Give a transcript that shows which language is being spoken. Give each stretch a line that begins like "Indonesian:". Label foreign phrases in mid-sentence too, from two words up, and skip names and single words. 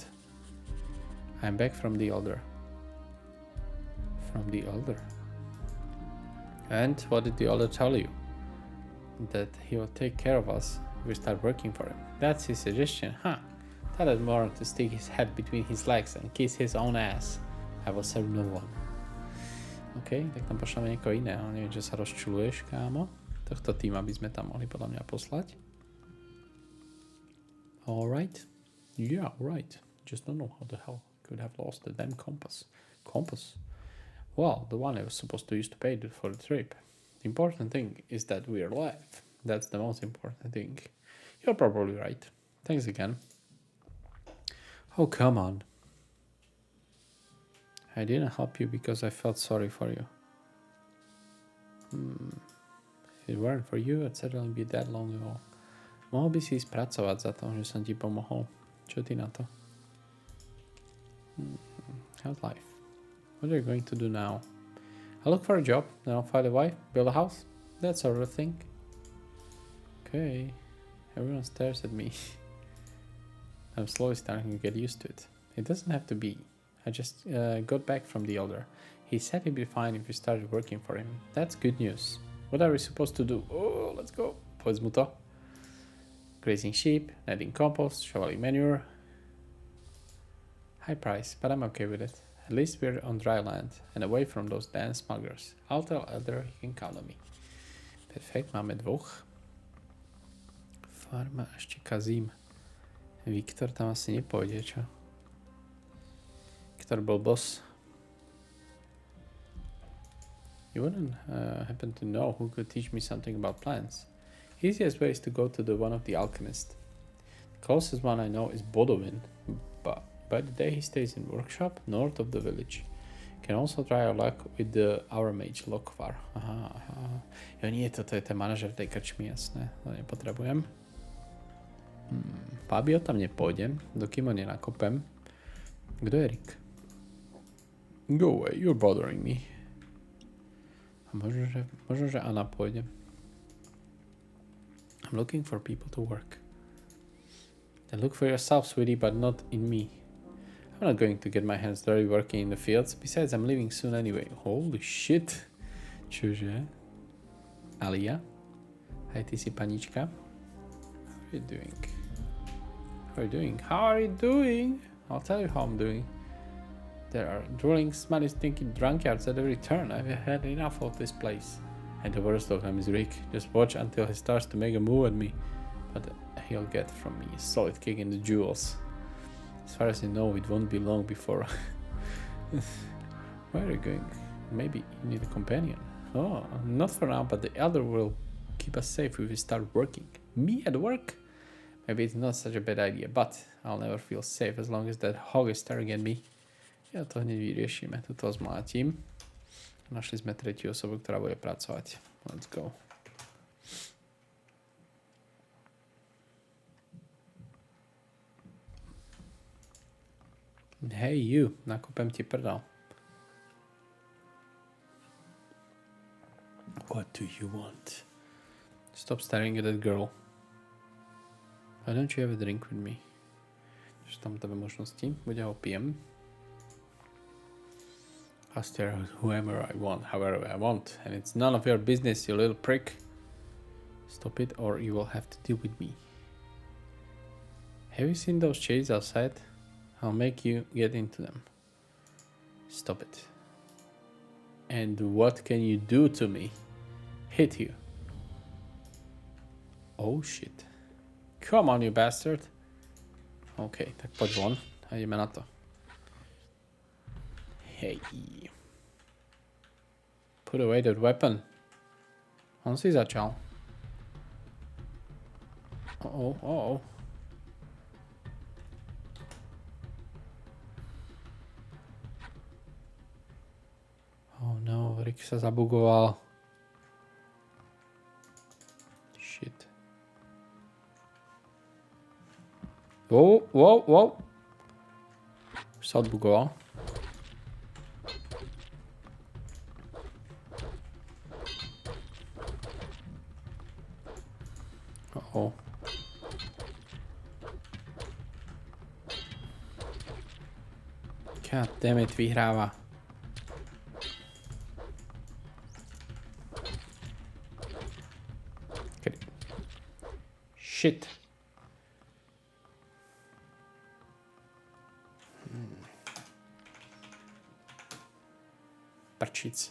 English: I'm back from the Elder. From the Elder? And what did the Elder tell you? That he will take care of us if we start working for him. That's his suggestion, huh? Tell it more to stick his head between his legs and kiss his own ass. I will serve no one.
Slovak: OK, tak tam pošleme niekoho iného. Neviem, čo sa rozčuluješ, kámo. Tohto týma by sme tam mohli podľa mňa poslať.
English: Alright. Yeah, right. Just don't know how the hell could have lost the damn compass. Compass? Well, the one I was supposed to use to pay for the trip. The important thing is that we're alive. That's the most important thing. You're probably right. Thanks again. Oh, come on. I didn't help you because I felt sorry for you. If it weren't for you, I'd certainly be dead long ago.
Slovak: Mohol by si ísť pracovať za to, že som ti pomohol. Čo ty na to?
English: How's life? What are you going to do now? I look for a job, then I'll find a wife, build a house, that sort of thing. Okay. Everyone stares at me. I'm slowly starting to get used to it. It doesn't have to be. I just got back from the Elder. He said he'd be fine if we started working for him. That's good news. What are we supposed to do? Oh, let's go.
Slovak: Povedz mu to.
English: Grazing sheep, netting compost, shoveling manure. High price, but I'm okay with it. At least we're on dry land and away from those damn smugglers. I'll tell Elder he can count on me.
Slovak: Perfekt, máme dvoch. Farma, ešte kazím. Viktor tam asi nepôjde, čo? Viktor bol boss.
English: You wouldn't happen to know who could teach me something about plants. Easiest way is to go to the one of the alchemists. The closest one I know is Bodovin, but by the day he stays in workshop north of the village. Can also try our luck with the our mage Lokvar.
Slovak: Aha. Jo nie, toto je ten manažer tej krčmy, jasné. To nepotrebujem. Fabio tam nepôjdem, dokým ho nenakopem. Kto je Rick?
English: Go away, you're bothering me.
Slovak: A možno, že Anna pôjde.
English: I'm looking for people to work. Then look for yourself, sweetie, but not in me. I'm not going to get my hands dirty working in the fields. Besides, I'm leaving soon anyway. Holy shit.
Slovak: Čože? Alia? Hej, ty si panička.
English: How are you doing? How are you doing? How are you doing? I'll tell you how I'm doing. There are drooling, smelly, stinky drunkards at every turn. I've had enough of this place. And the worst of them is Rick. Just watch until he starts to make a move at me. But he'll get from me a solid kick in the jewels. As far as I know, it won't be long before... Where are you going? Maybe you need a companion. Oh, not for now, but the elder will keep us safe if we start working. Me at work? Maybe it's not such a bad idea, but I'll never feel safe as long as that hog is staring at me.
Slovak: Ja to hneď vyriešime. Tuto zmlátim. Našli sme tretiu osobu, ktorá bude pracovať.
English: Let's go. Hey you,
Slovak: nakopem ti prdel.
English: What do you want? Stop staring at that girl. Why don't you have a drink with me?
Slovak: Čiže tam dve možnosti. Buď ho pijem.
English: I'll stare at whoever I want, however I want. And it's none of your business, you little prick. Stop it or you will have to deal with me. Have you seen those shades outside? I'll make you get into them. Stop it. And what can you do to me? Hit you. Oh shit. Come on, you bastard.
Slovak: OK, tak poď von a ideme na to. Hej.
English: Put away that weapon.
Slovak: On si začal. Oh.
English: Oh no,
Slovak: Rick sa zabugoval.
English: Shit. Wow.
Slovak: Už sa odbugoval.
English: Oh. God damn it,
Slovak: vyhráva.
English: Shit.
Slovak: Prčic.